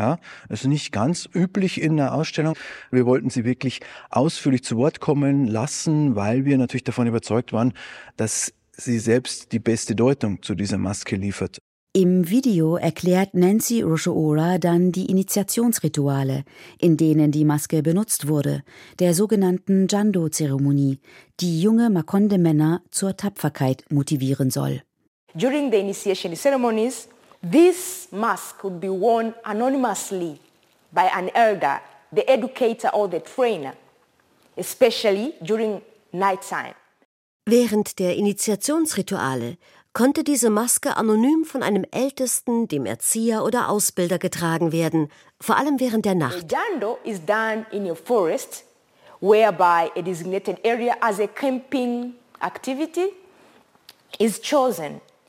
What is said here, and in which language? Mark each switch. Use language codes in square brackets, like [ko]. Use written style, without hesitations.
[de] Ja, also nicht ganz üblich in der Ausstellung. Wir wollten sie wirklich ausführlich zu Wort kommen lassen, weil wir natürlich davon überzeugt waren, dass sie selbst die beste Deutung zu dieser Maske liefert. Im Video erklärt Nancy Ruscio-Ora dann die Initiationsrituale, in denen die Maske benutzt wurde, der sogenannten Jando-Zeremonie, die junge Makonde-Männer zur Tapferkeit motivieren soll. [en] During the initiation ceremonies, this mask could be worn anonymously by an elder, the educator or the trainer, especially during night time. [de] Während der Initiationsrituale konnte diese Maske anonym von einem Ältesten, dem Erzieher oder Ausbilder getragen werden, vor allem während der Nacht. [en] Jando is done in a forest, whereby a designated area as a camping activity is chosen.